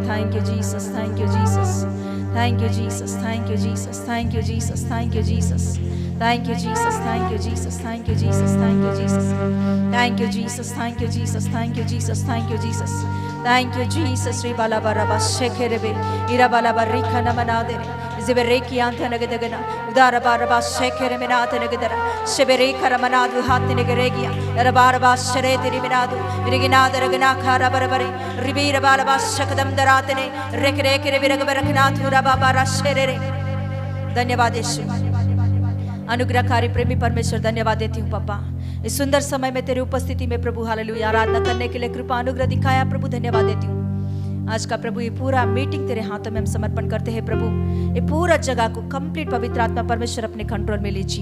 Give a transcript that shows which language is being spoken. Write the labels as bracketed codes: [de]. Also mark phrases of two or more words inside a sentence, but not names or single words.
[en] Thank you, Jesus. Thank you, Jesus. Thank you, Jesus. Thank you, Jesus. Thank you, Jesus. Thank you, Jesus. Thank you, Jesus. Thank you, Jesus. Thank you, Jesus. Thank you, Jesus. Thank you, Jesus. Thank you, Jesus. Thank you, Jesus. Thank you, Jesus. Thank you, Jesus. Ribala baraba shekerebe. Irabala barika namanade. Zibereki antanagedagana. Udara baraba shekerebe natanagedara. Shebere karamanadu hatinageregia. Rabaraba sherete riminadu. Riginada ragana kara barabare. Ribira baraba shakadam daratene. Rekere viragabaraknatu rababara sherere. [hi] धन्यवाद यीशु, अनुग्रहकारी प्रेमी परमेश्वर, धन्यवाद देती हूँ पापा इस सुंदर समय में तेरी उपस्थिति में प्रभु हालेलुया आराधना करने के लिए कृपा अनुग्रह दिखाया प्रभु, धन्यवाद देती हूँ। आज का प्रभु ये पूरा मीटिंग तेरे हाथों में हम समर्पण करते हैं प्रभु। ये पूरा जगह को कंप्लीट पवित्र आत्मा परमेश्वर अपने कंट्रोल में लीजिए।